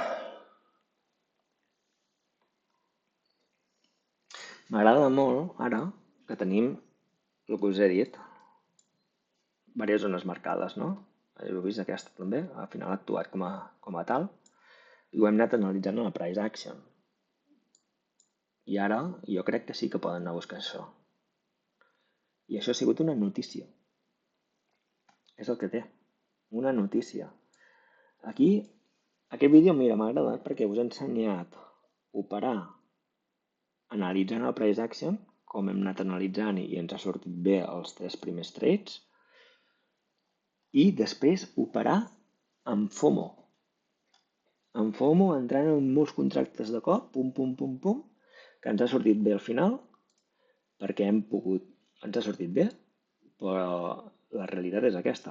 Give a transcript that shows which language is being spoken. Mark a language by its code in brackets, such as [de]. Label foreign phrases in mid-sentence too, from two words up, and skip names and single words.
[ca] M'agrada molt ara que tenim el que us he dit, diverses zones marcades, no? Heu vist aquesta també, al final ha actuat com a tal, i ho hem anat analitzant a la [en] price action. [ca] I ara jo crec que sí que poden anar a buscar això. I això ha sigut una notícia. És el que té, una notícia. Aquí, aquest vídeo, mira, m'ha agradat perquè us he ensenyat a operar analitzant el [en] price action, [ca] com hem anat analitzant i ens ha sortit bé els 3 primers trades, i després operar amb FOMO. Amb FOMO entrant en molts contractes de cop, pum, pum, pum, pum, que ens ha sortit bé al final, perquè ens ha sortit bé, però la realitat és aquesta.